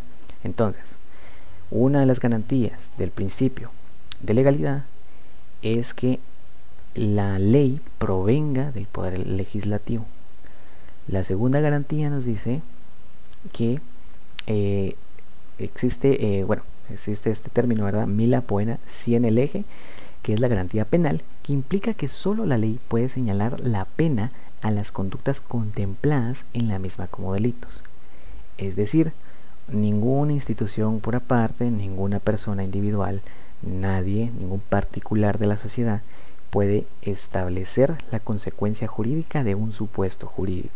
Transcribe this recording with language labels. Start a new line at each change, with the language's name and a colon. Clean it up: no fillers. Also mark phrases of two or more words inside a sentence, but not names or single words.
Spanish: Entonces, una de las garantías del principio de legalidad es que la ley provenga del Poder Legislativo. La segunda garantía nos dice que existe este término, ¿verdad?
Latin: Mila poena sine lege,
Spanish: que es la garantía penal, que implica que solo la ley puede señalar la pena a las conductas contempladas en la misma como delitos. Es decir, ninguna institución por aparte, ninguna persona individual, nadie, ningún particular de la sociedad puede establecer la consecuencia jurídica de un supuesto jurídico.